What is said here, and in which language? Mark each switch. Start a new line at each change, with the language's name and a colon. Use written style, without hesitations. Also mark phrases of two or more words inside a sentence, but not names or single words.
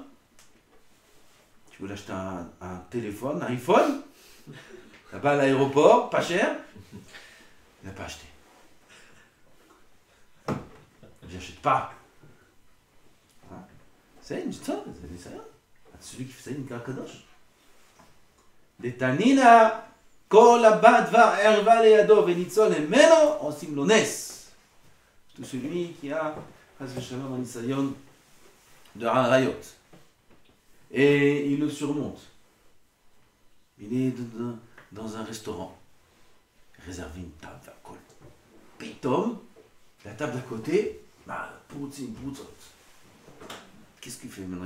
French: Tu voulais acheter un téléphone, un iPhone. Là-bas à l'aéroport, pas cher. Il n'a pas acheté. Il dit, j'achète pas. Hein? C'est une histoire, c'est un Isaïon. Celui qui fait ça, il est un kadosh.
Hebrew: דתנינא כל הבא דבר ערווה לידו וניצול ממנו עושים לו נס.
French: Tout celui qui a
Hebrew: חס ושלום
French: un ניסיון de Harayot. Et il le surmonte. Il est dans un restaurant. Réservé une table à col. Pitom, la table d'à côté, bah, qu'est-ce qu'il fait maintenant?